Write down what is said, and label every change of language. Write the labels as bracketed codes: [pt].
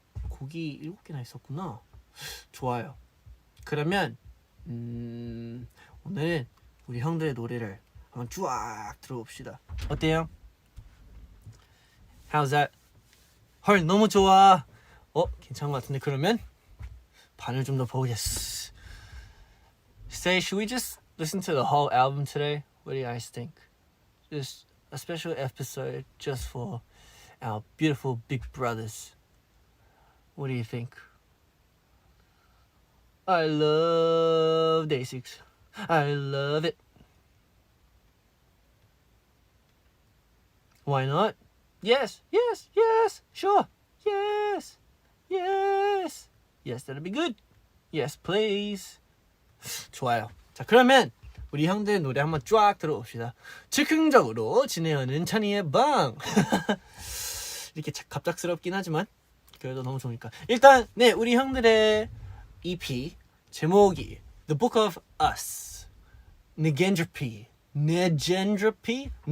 [ko] 곡이 7개나 있었구나. 좋아요. 그러면 오늘은 우리 형들의 노래를 한번 쫙 들어봅시다. 어때요? [en] How's that? [ko] 헐 너무 좋아. 괜찮은 것 같은데 그러면 반을 좀 더 보겠어. [en] Say, should we just listen to the whole album today? What do you guys think? Just a special episode just for our beautiful big brothers. What do you think? I love Day6. I love it. Why not? Yes, yes, yes, sure. Yes, yes. Yes, that'll be good. Yes, please. [ko] 좋아요. 자, 그러면 우리 형들 노래 한번 쫙 들어봅시다. 즉흥적으로 진행하는 찬이의 방. 이렇게 갑작스럽긴 하지만 그래도 너무 좋으니까. 일단 우리 형들의 EP 제목이 The Book of Us. Negentropy. [en] Negentropy.